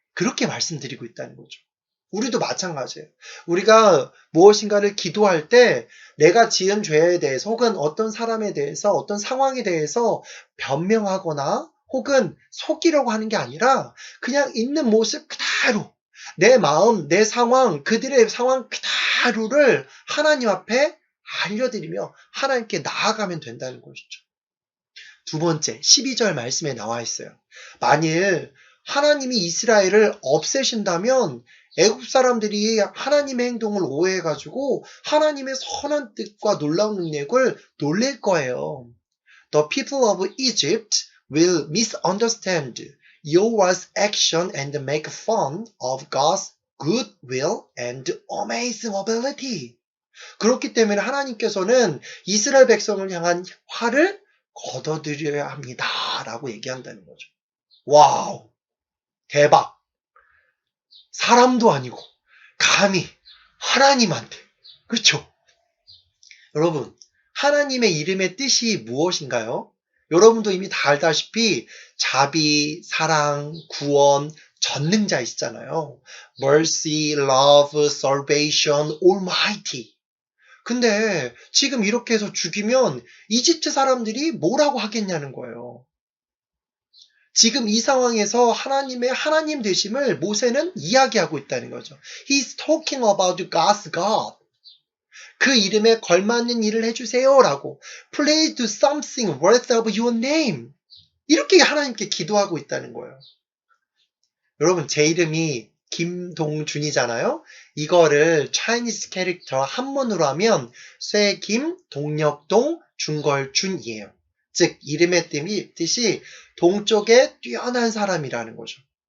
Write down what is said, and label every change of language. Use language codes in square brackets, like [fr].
[ko] 그렇게 말씀드리고 있다는 거죠. 우리도 마찬가지예요. 우리가 무엇인가를 기도할 때 내가 지은 죄에 대해서 혹은 어떤 사람에 대해서 어떤 상황에 대해서 변명하거나 혹은 속이려고 하는 게 아니라 그냥 있는 모습 그대로 내 마음, 내 상황, 그들의 상황 그대로를 하나님 앞에 알려드리며 하나님께 나아가면 된다는 것이죠. 두 번째, 12절 말씀에 나와 있어요. 만일 하나님이 이스라엘을 없애신다면 애굽 사람들이 하나님의 행동을 오해해가지고 하나님의 선한 뜻과 놀라운 능력을 놀릴 거예요. [en] The people of Egypt will misunderstand Yahweh's action and make fun of God's goodwill and amazing ability. [ko] 그렇기 때문에 하나님께서는 이스라엘 백성을 향한 화를 걷어들여야 합니다. 라고 얘기한다는 거죠. 와우! 대박! 사람도 아니고 감히 하나님한테. 그렇죠? 여러분, 하나님의 이름의 뜻이 무엇인가요? 여러분도 이미 다 알다시피 자비, 사랑, 구원, 전능자이시잖아요. [en] Mercy, love, salvation, almighty. [ko] 근데 지금 이렇게 해서 죽이면 이집트 사람들이 뭐라고 하겠냐는 거예요. 지금 이 상황에서 하나님의 하나님 되심을 모세는 이야기하고 있다는 거죠. [en] He's talking about God's God. [ko] 그 이름에 걸맞는 일을 해주세요라고. [en] Please do something worthy of your name. [ko] 이렇게 하나님께 기도하고 있다는 거예요. 여러분, 제 이름이 김동준이잖아요. 이거를 차이니스 캐릭터 한문으로 하면 쇠김, 동력동, 중걸준이에요. 즉 이름의 뜻이 동쪽에 뛰어난 사람이라는 거죠.